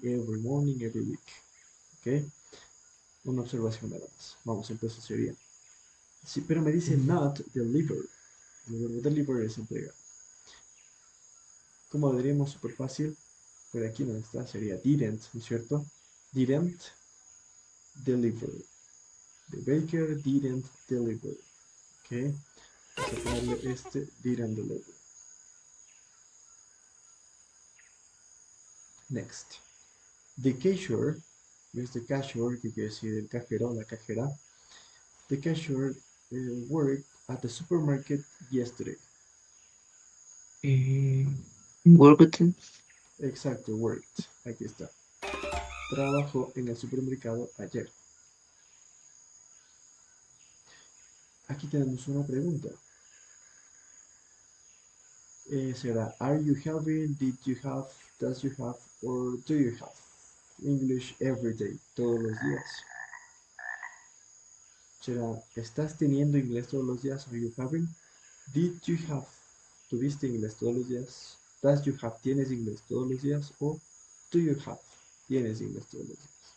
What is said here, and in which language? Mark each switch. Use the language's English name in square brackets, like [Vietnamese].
[English] Every morning, every week, ¿ok? [Spanish] Una observación nada más. Vamos, entonces sería, sí, pero me dice [English] not deliver, [Spanish] el verbo deliver es entregar. ¿Cómo lo diríamos? Súper fácil, pero aquí no está, sería didn't, ¿no es cierto? [English] Didn't deliver. The baker didn't deliver. [Spanish] Ok, vamos a ponerle este [English] didn't deliver. Next. The cashier, [Spanish] es the cashier, que quiere decir el cajero, la cajera. [English] The cashier worked at the supermarket yesterday. Worked. [Spanish] Exacto, worked. Aquí está. Trabajó en el supermercado ayer. Aquí tenemos una pregunta. [English] Será, are you having, did you have, does you have, or do you have? English every day, [Spanish] todos los días. Será, ¿estás teniendo inglés todos los días? [English] Are you having? Did you have? [Spanish] ¿Tuviste inglés todos los días? [English] Does you have? [Spanish] ¿Tienes inglés todos los días? O [English] do you have? [Spanish] ¿Tienes inglés todos los días?